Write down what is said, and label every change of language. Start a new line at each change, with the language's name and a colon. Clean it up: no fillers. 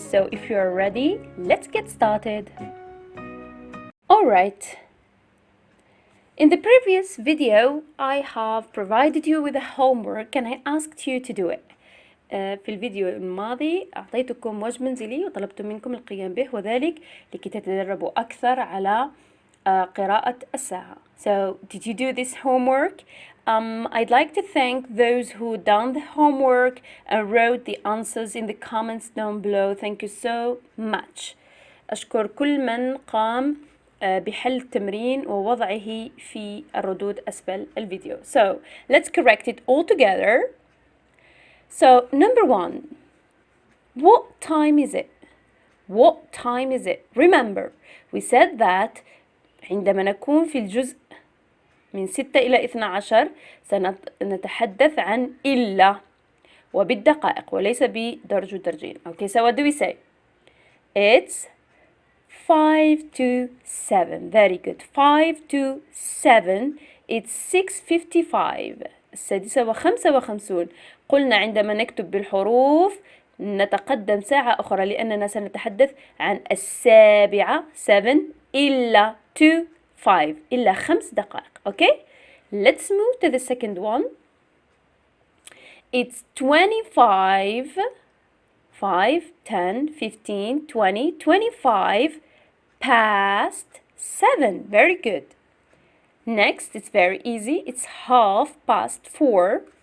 English: So if you are ready, let's get started. Alright. In the previous video, I have provided you with a homework and I asked you to do it.
Arabic: في الفيديو الماضي أعطيتكم واجب منزلي وطلبت منكم القيام به وذلك لكي تتدربوا أكثر على قراءة الساعة.
English: So, did you do this homework? I'd like to thank those who done the homework and wrote the answers in the comments down below. Thank you so much.
Arabic: أشكر كل من قام بحل التمرين ووضعه في الردود أسفل الفيديو.
English: So, let's correct it all together. So, number 1. What time is it? What time is it? Remember, we said that
Arabic: عندما نكون في الجزء من 6 إلى 12 سنتحدث عن إلا وبالدقائق وليس بدرج ودرجين.
English: Okay, so what do we say? It's 5 to 7. Very good. 5 to 7. It's 6:55. 6:55.
Arabic: قلنا عندما نكتب بالحروف نتقدم ساعة أخرى لأننا سنتحدث عن 7 7 إلا 2 5 إلا 5 دقائق.
English: Okay? Let's move to the second one. It's 25 5 10 15 20 25 past 7. Very good. Next, it's very easy. It's 4:30.